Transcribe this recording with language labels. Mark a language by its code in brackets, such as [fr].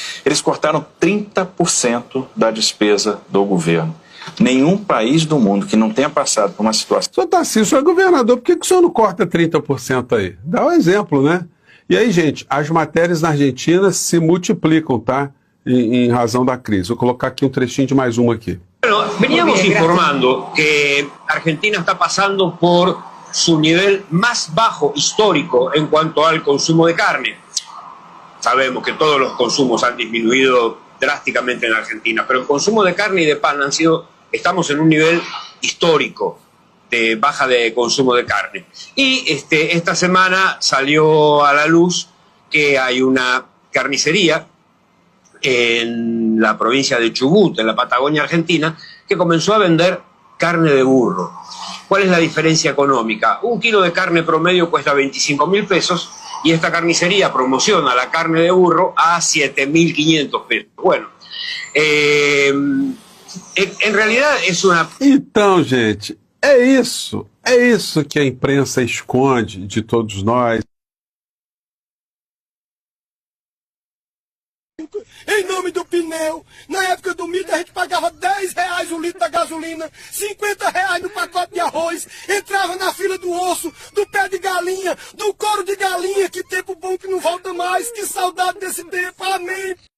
[pt] Eles cortaram 30% da despesa do governo. Nenhum país do mundo que não tenha passado por uma situação... Senhor Tarcísio, o senhor é governador, por que o senhor não corta 30% aí? Dá um exemplo, né? E aí, gente, as matérias na Argentina se multiplicam, tá? Em razão da crise. Vou colocar aqui um trechinho de mais uma aqui. [es] Bueno, veníamos informando que Argentina está pasando por su nivel más bajo histórico en cuanto al consumo de carne. Sabemos que todos los consumos han disminuido drásticamente en Argentina, pero el consumo de carne y de pan estamos en un nivel histórico de baja de consumo de carne. Y esta semana salió a la luz que hay una carnicería en la provincia de Chubut, en la Patagonia Argentina, que comenzó a vender carne de burro. ¿Cuál es la diferencia económica? Un kilo de carne promedio cuesta 25.000 pesos y esta carnicería promociona la carne de burro a 7.500 pesos. Bueno, en realidad es una... [pt] Então, gente, é isso. É isso que a imprensa esconde de todos nós. Em nome do pneu, na época do milho a gente pagava R$10 o litro da gasolina, R$50 no pacote de arroz, entrava na fila do osso, do pé de galinha, do couro de galinha, que tempo bom que não volta mais, que saudade desse tempo, amém.